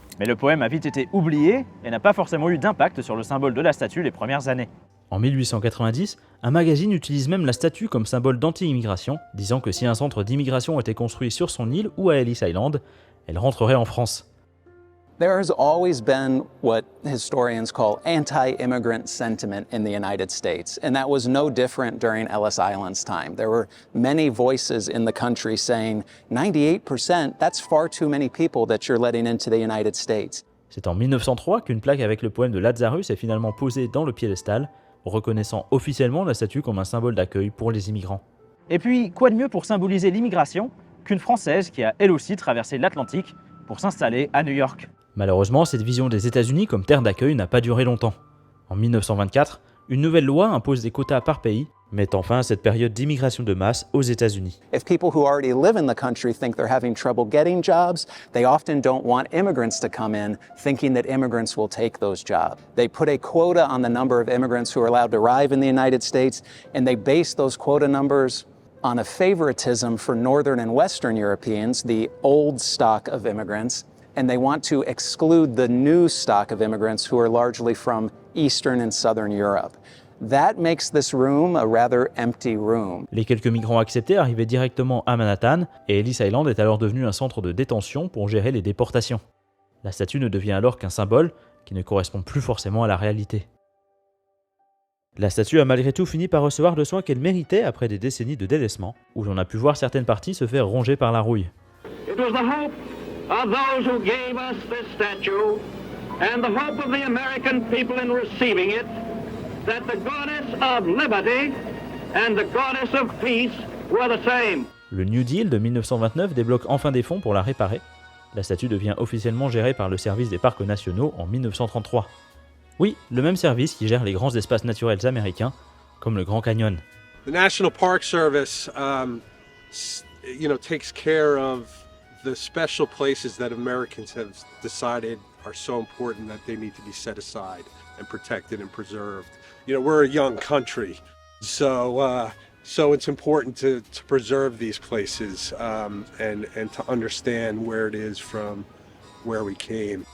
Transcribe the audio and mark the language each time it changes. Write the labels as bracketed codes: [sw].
[fr] Mais le poème a vite été oublié et n'a pas forcément eu d'impact sur le symbole de la statue les premières années. En 1890, un magazine utilise même la statue comme symbole d'anti-immigration, disant que si un centre d'immigration était construit sur son île ou à Ellis Island, elle rentrerait en France. [en] There has always been what historians call anti-immigrant sentiment in the United States, and that was no different during Ellis Island's time. There were many voices in the country saying, 98%, that's far too many people that you're letting into the United States. [fr] C'est en 1903 qu'une plaque avec le poème de Lazarus est finalement posée dans le piédestal, reconnaissant officiellement la statue comme un symbole d'accueil pour les immigrants. Et puis, quoi de mieux pour symboliser l'immigration qu'une Française qui a elle aussi traversé l'Atlantique pour s'installer à New York. Malheureusement, cette vision des États-Unis comme terre d'accueil n'a pas duré longtemps. En 1924, une nouvelle loi impose des quotas par pays, mettant fin à cette période d'immigration de masse aux États-Unis. [en] If people who already live in the country think they're having trouble getting jobs, they often don't want immigrants to come in thinking that immigrants will take those jobs. They put a quota on the number of immigrants who are allowed to arrive in the United States, and they base those quota numbers on a favoritism for Northern and Western Europeans, the old stock of immigrants, and they want to exclude the new stock of immigrants who are largely from Eastern and Southern Europe. That makes this room a rather empty room. [fr] Les quelques migrants acceptés arrivaient directement à Manhattan, et Ellis Island est alors devenu un centre de détention pour gérer les déportations. La statue ne devient alors qu'un symbole qui ne correspond plus forcément à la réalité. La statue a malgré tout fini par recevoir le soin qu'elle méritait après des décennies de délaissement, où l'on a pu voir certaines parties se faire ronger par la rouille. [en] It was the hope of those who gave us this statue and the hope of the American people in receiving it that the goddess of liberty and the goddess of peace were the same. [fr] Le New Deal de 1929 débloque enfin des fonds pour la réparer. La statue devient officiellement gérée par le service des parcs nationaux en 1933. Oui, le même service qui gère les grands espaces naturels américains, comme le Grand Canyon. [en] The National Park Service, takes care of the special places that Americans have decided are so important that they need to be set aside and protected and preserved. We're a young country, so it's important to preserve these places and to understand where it is from where we came.